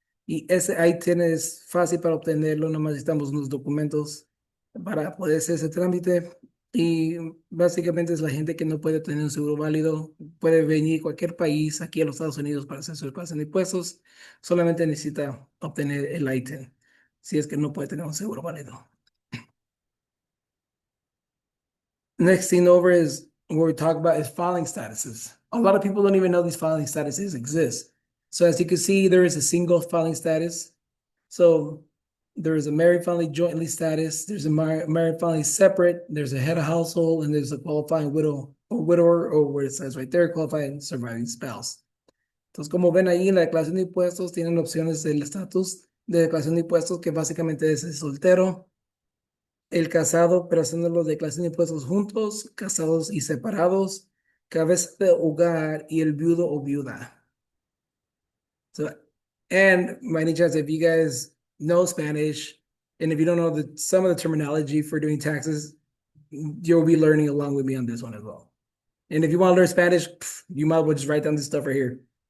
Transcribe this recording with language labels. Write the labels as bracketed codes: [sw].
[es] Y ese ITIN es fácil para obtenerlo, nomás necesitamos unos documentos para poder hacer ese trámite. Y básicamente es la gente que no puede tener un seguro válido, puede venir a cualquier país aquí a los Estados Unidos para hacer su declaración de impuestos, solamente necesita obtener el ITIN si es que no puede tener un seguro válido. [en] Next thing over is what we talk about is filing statuses. A lot of people don't even know these filing statuses exist. So as you can see, there is a single filing status. So there is a married filing jointly status. There's a married filing separate. There's a head of household, and there's a qualifying widow or widower, or where it says right there, qualifying surviving spouse. [es] Entonces, como ven ahí en la declaración de impuestos, tienen opciones del estatus de declaración de impuestos que básicamente es el soltero, el casado, pero haciendo la declaración de impuestos juntos, casados y separados, cabeza de hogar y el viudo o viuda. [en] So, and by any chance, if you guys know Spanish, and if you don't know some of the terminology for doing taxes, you'll be learning along with me on this one as well. And if you want to learn Spanish, you might as well just write down this stuff right here.